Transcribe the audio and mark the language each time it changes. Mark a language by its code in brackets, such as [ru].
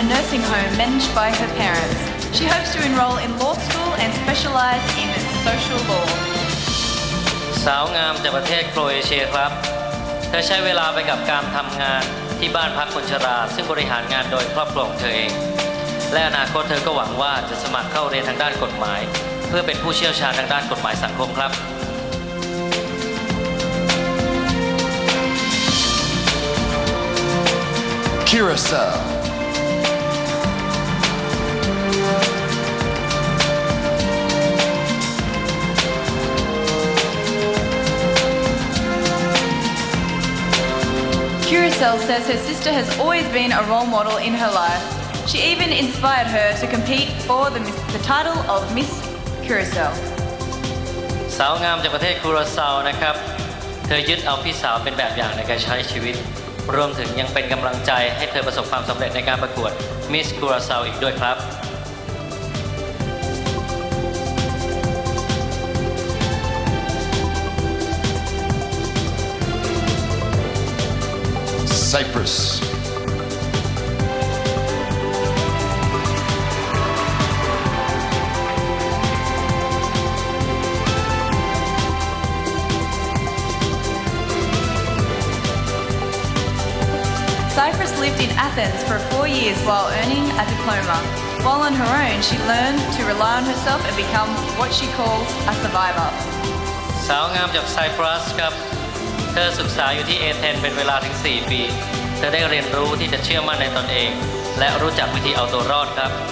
[en] nursing home managed by her parents. She hopes to enroll in law school and specialize in social law. [th] สาวงามจากประเทศโครเอเชียครับ เธอใช้เวลาไปกับการทำงานที่บ้านพักคนชราซึ่งบริหารงานโดยครอบครัวของเธอเอง และอนาคตเธอก็หวังว่าจะสมัครเข้าเรียนทางด้านกฎหมาย เพื่อเป็นผู้เชี่ยวชาญทางด้านกฎหมายสังคมครับ [en] Curacao. Curacao says her sister has always been a role model in her life. She even inspired her to compete for the title of Miss Curacao. [th] สาวงามจากประเทศคูราซาวนะครับ เธอยึดเอาพี่สาวเป็นแบบอย่างในการใช้ชีวิต รวมถึงยังเป็นกำลังใจให้เธอประสบความสำเร็จในการประกวด Miss Curacao อีกด้วยครับ [en] Cyprus. Cyprus lived in Athens for 4 years while earning a diploma. While on her own, she learned to rely on herself and become what she calls a survivor. [th] สาวงามจากไซปรัสครับ เธอศึกษาอยู่ที่เอเธนส์เป็นเวลาถึง 4 ปี เธอได้เรียนรู้ที่จะเชื่อมั่นในตนเอง และรู้จักวิธีเอาตัวรอดครับ